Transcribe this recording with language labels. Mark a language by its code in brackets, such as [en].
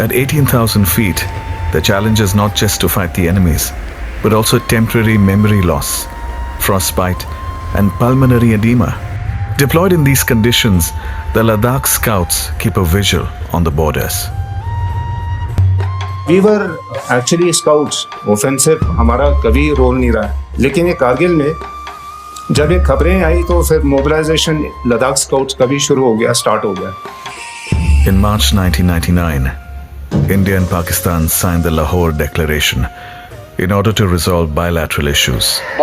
[en] At 18,000 feet, the challenge is not just to fight the enemies, but also temporary memory loss, frostbite, and pulmonary edema. Deployed in these conditions, the Ladakh scouts keep a vigil on the borders. We were actually scouts. [hi] Offensive हमारा कभी role नहीं रहा है, लेकिन ये कारगिल में जब ये खबरें आई तो फिर मोबिलाइजेशन लद्दाख स्काउट्स का भी शुरू हो गया, स्टार्ट हो गया. [en] In March 1999, India and Pakistan signed the Lahore Declaration in order to resolve bilateral issues.